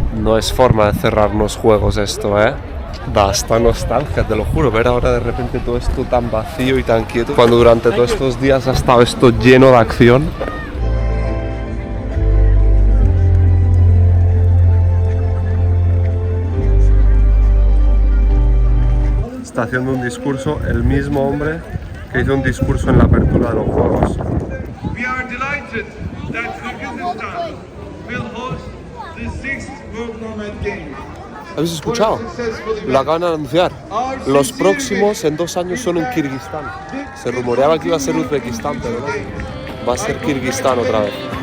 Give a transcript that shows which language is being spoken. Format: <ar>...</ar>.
<es>No es forma de cerrarnos juegos esto, ¿eh? Da hasta nostalgia, te lo juro, ver ahora de repente todo esto tan vacío y tan quieto, cuando durante todos estos días ha estado esto lleno de acción. Está haciendo un discurso el mismo hombre que hizo un discurso en la apertura de los Juegos.</es> <en>We are delighted that Kyrgyzstan will host the 6th World Nomad Games.</en> <es>¿Habéis escuchado? Lo acaban de anunciar. Los próximos en 2 años son en Kirguistán. Se rumoreaba que iba a ser Uzbekistán, pero no. Va a ser Kirguistán otra vez.</es>